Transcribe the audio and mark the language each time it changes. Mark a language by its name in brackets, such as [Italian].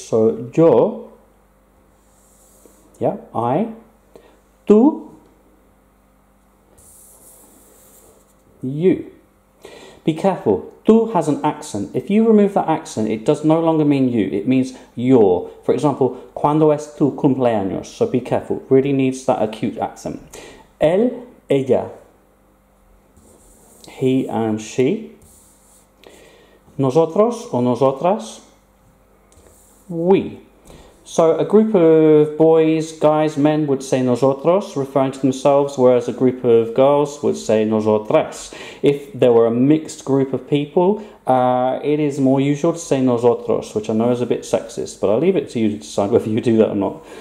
[English] So, yo, yeah, I, tú, you. Be careful, tú has an accent. If you remove that accent, it does no longer mean you, it means your. For example, [Spanish] ¿cuándo es tu cumpleaños? [English] So be careful, really needs that acute accent. Él, ella. He and she. Nosotros or nosotras. We. So a group of boys, guys, men would say nosotros, referring to themselves, whereas a group of girls would say nosotras. If there were a mixed group of people, it is more usual to say nosotros, which I know is a bit sexist, but I'll leave it to you to decide whether you do that or not.